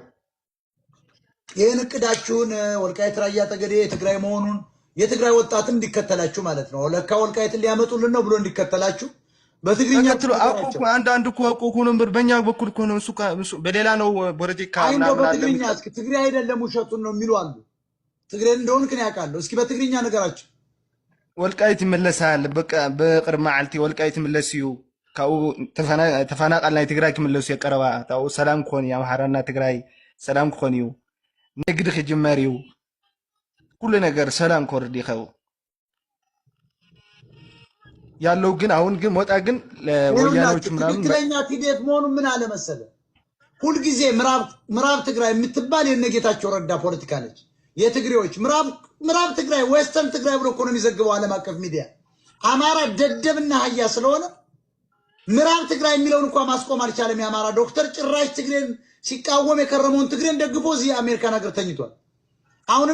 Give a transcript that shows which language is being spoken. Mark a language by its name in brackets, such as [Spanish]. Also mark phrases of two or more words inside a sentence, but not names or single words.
[Amharic] ይህን እቅዳችሁን ወልቃይት ራያ ጠገዴ የትግራይ መሆኑን የትግራይ ወጣትም እንዲከተላችሁ ማለት ነው። ለካ ወልቃይትን ሊያመጡልን ነው ብሎ እንዲከተላችሁ በትግርኛ ተከተሉ። አንዳንድ እኮ እኮ ነበር በእኛ በኩል እኮ ነው። እሱ በሌላ ነው ፖለቲካ ምናምን አለ። በትግርኛ እስኪ ትግሬ አይደለም ውሸቱን ነው የሚሉ አሉ። ትግሬ እንደሆን ግን ያውቃለሁ። እስኪ በትግርኛ ነገራቸው። ወልቃይት ይመለሳል። [Tigrinya] በቃ በቅርብ መዓልቲ ወልቃይት ይመለስ እዩ። ካብኡ ተፈናቃል ናይ ትግራይ ክምለሱ የቀረባ ታው ሰላም ክኾን እዩ። አምሓራና ትግራይ ሰላም ክኾን እዩ። ንግዲ ክጅመር እዩ። ኩሉ ነገር ሰላም ክወርድ [Amharic] ይኸው ያለው ግን አሁን ግን ሞጣ ግን ለወያኖቹ ምናምን ትክክለኛ ቲዴፍ መሆኑ ምን አለ መሰለ፣ ሁልጊዜ ምዕራብ ትግራይ የምትባል የነጌታቸው ረዳ ፖለቲካ ነች። የትግሬዎች ምዕራብ ትግራይ ዌስተርን ትግራይ ብሎ እኮ ነው የሚዘግበው ዓለም አቀፍ ሚዲያ። አማራ ደደብና ሀያ ስለሆነ ምዕራብ ትግራይ የሚለውን እንኳን ማስቆም አልቻለም። የአማራ ዶክተር ጭራሽ ትግሬን ሲቃወም የከረመውን ትግሬን ደግፎ እዚህ አሜሪካን ሀገር ተኝቷል። አሁን